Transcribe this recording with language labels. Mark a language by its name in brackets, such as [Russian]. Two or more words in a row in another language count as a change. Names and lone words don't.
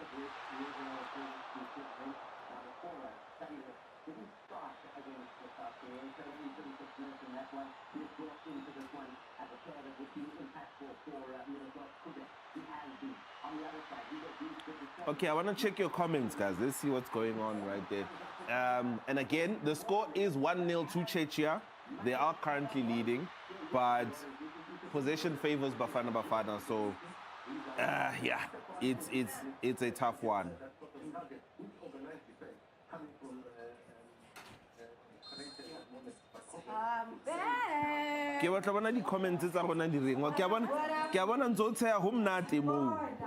[English] Okay, I want to check your comments, guys. Let's see what's going on right there. And again, the score is 1-0 to Czechia. They are currently leading, but possession favors Bafana. So, yeah, it's a tough one. [Southern Sotho] Ke batla bona di comments tsa rona di reng ke a bona ntse o tsaya ho mnate mo.